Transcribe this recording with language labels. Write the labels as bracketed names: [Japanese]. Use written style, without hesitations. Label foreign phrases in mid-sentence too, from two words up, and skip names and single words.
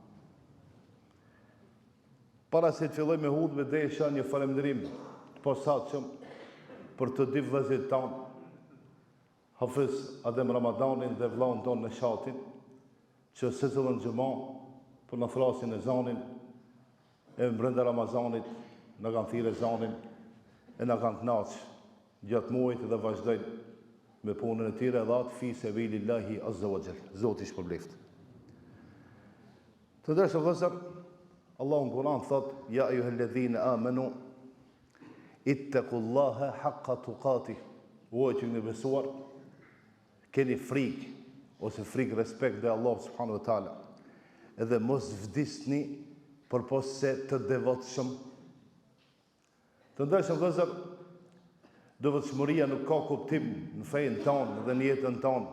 [Albanian] Para se të filloj me hutbë, desha një falënderim të posaçëm për të dy vëllezërit tanë, Hafiz Adem Ramadanin dhe vllaun tonë Neshatin, që secillën xhumë për na thrasin e zanin e brenda Ramazanit na kanë thirrë zanin e na kanë kënaqur gjatë muajit dhe vazhdojnë me punën e tyre dhe atë [Arabic] في سبيل الله عز وجل. [Albanian] Zoti shpërbleft. Të ndershëm vëllezër, Allahu në Kur'an thot: [Arabic] يا أيها الذين آمنوا اتقوا الله حق تقاته. [Albanian] O që jeni besuar, keni frikë ose frikë respekt dhe Allah [Arabic] سبحانه وتعالى. [Albanian] Edhe mos vdisni përpos se të devotshëm. Të ndershëm vëllezër, devotshmëria nuk ka kuptim në fenë tonë dhe në jetën tonë.